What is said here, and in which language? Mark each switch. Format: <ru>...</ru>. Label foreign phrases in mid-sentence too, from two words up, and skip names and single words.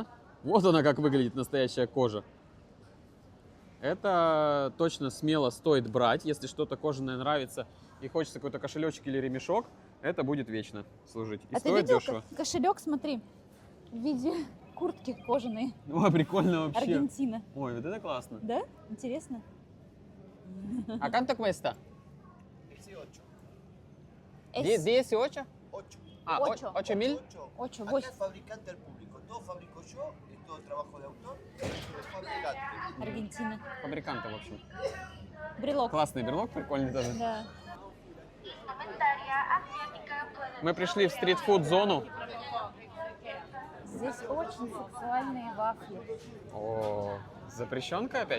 <ru>Вот она как выглядит настоящая кожа. Это точно смело стоит брать, если что-то кожаное нравится и хочется какой-то кошелечек или ремешок, это будет вечно служить. И А ты стоит видел дешево. кошелек, смотри, в виде куртки кожаной. Ой, прикольно вообще. Аргентина. Ой, вот это классно. Да? Интересно.</ru> <es>А cuánto cuesta? 18. 18? 8.</es> <ru>А,</ru> <es>Ocho. 8.000? 8, Acá 8. es fabricante al público. Todo fabrico yo, es todo trabajo de autor. Esto es fabricante.</es> <ru>Аргентина. Фабриканты, в общем. Брелок. Классный брелок, прикольный тоже. Да. Мы пришли в стритфуд-зону. Здесь очень сексуальные вафли. О, запрещенка опять?</ru>